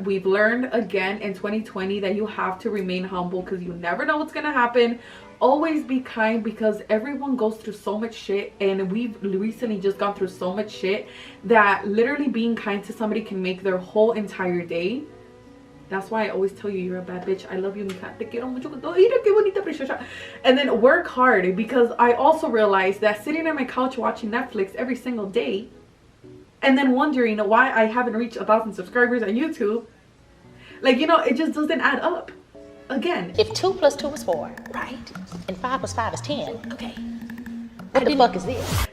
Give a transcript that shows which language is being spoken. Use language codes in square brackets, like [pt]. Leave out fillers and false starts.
[en] We've learned again in 2020 that you have to remain humble, because you never know what's gonna happen. Always be kind, because everyone goes through so much shit, and we've recently just gone through so much shit that literally being kind to somebody can make their whole entire day. That's why I always tell you you're a bad bitch. I love you, mija. [es] Te quiero mucho con todo. Mira qué bonita, preciosa. [en] And then work hard, because I also realized that sitting on my couch watching Netflix every single day and then wondering why I haven't reached 1,000 subscribers on YouTube, like, you know, it just doesn't add up. Again, If 2 plus 2 is 4, right? And 5 plus 5 is 10, okay. What the fuck is this?